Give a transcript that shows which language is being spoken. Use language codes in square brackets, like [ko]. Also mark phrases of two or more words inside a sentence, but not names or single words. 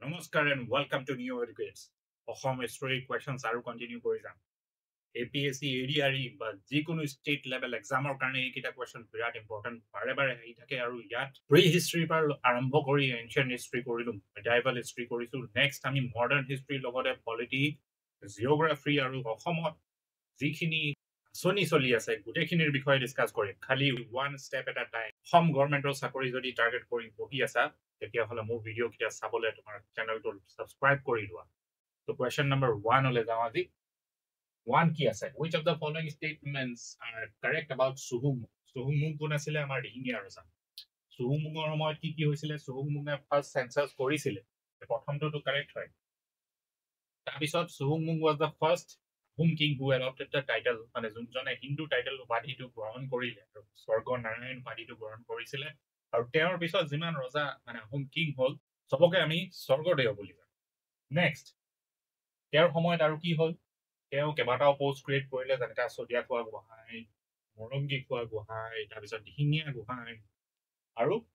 [en] Namaskar and welcome to New Educates. [as] Assam [en] history questions [as] আৰু continue কৰি যাম। APSC ADRE বা যিকোনো [en] state level examৰ [as] কাৰণে এইকেইটা question বিৰাট important বাৰে বাৰে আহি থাকে আৰু ইয়াত [en] pre history [as] পৰা আৰম্ভ কৰি [en] ancient history [as] কৰিলো [en] medieval history [as] কৰিছো নেক্সট আমি [en] modern history [as] লগতে [en] polity geography [as] আৰু অসমত যিখিনি আঁচনি চলি আছে গোটেইখিনিৰ বিষয়ে ডিসকাস কৰিম খালি [en] one step at a time some government [as] চাকৰি যদি টাৰ্গেট কৰি বহি আছা তেতিয়াহ'লে মোৰ ভিডিঅ' কিটা চাবলৈ তোমাৰ [en] channel subscribe [as] কৰি লোৱা তো [en] question number [as] 1 হলে যাওঁ আজি 1 কি আছে [en] which of the following statements are correct about [as] সুহুংমুং সুহুংমুং কোন আছিল আমাৰ দিহিঙীয়া ৰজা সুহুংমুঙৰ সময়ত কি কি হৈছিল সুহুংমুঙে [en] first census [as] কৰিছিল প্ৰথমটো কাৰেক্ট হয় তাৰ পিছত সুহুংমুং [en] was the first Ahom king who adopted the title [as] মানে যোনজনে [en] Hindu title [as] উপাধিটো গ্ৰহণ কৰিলে আৰু স্বৰ্গ নাৰায়ণ উপাধিটো গ্ৰহণ কৰিছিল আৰু তেওঁৰ পিছত যিমান ৰজা মানে [en] Ahom king [as] হল সবকে আমি স্বৰ্গদেৱ বুলি জানো নেক্সট তেওঁৰ সময়ত আৰু কি হল তেওঁ কেবাটাও [en] post create [as] কৰিলে যেনেকা চদিয়া খোৱা গোহাঁই মৰংগী খোৱা গোহাঁই তাৰপিছত দিহিঙীয়া গোহাঁই আৰু